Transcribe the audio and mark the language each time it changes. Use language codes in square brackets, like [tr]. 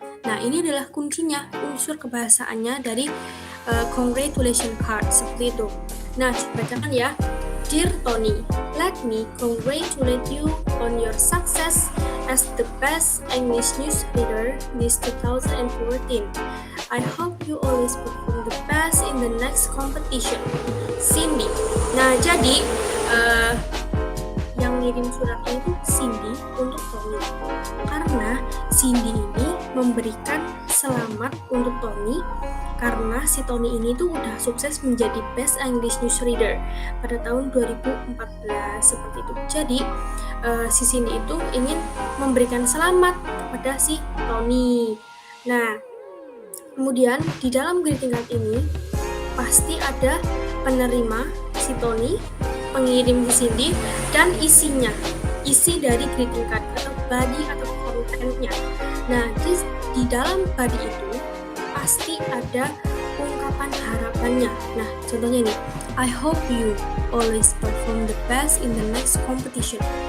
[id] Nah, ini adalah kuncinya, unsur kebahasaannya dari congratulation card, seperti itu. Nah, saya bacakan ya. [en] Dear Tony, let me congratulate you on your success as the best English news reader this 2014. I hope you always perform the best in the next competition. Cindy. [id] Nah, jadi yang ngirim suratnya itu Cindy untuk Tony. Karena Cindy ini memberikan selamat untuk Tony karena si Tony ini tuh udah sukses menjadi Best English News Reader pada tahun 2014, seperti itu. Jadi si Cindy itu ingin memberikan selamat kepada si Tony. Nah, kemudian di dalam greeting card ini pasti ada penerima si Tony, pengirim di Cindy, dan isinya, isi dari greeting card atau body atau kontennya. Nah, di dalam body itu pasti ada ungkapan harapannya. Nah, contohnya ini, [en] I hope you always perform the best in the next competition.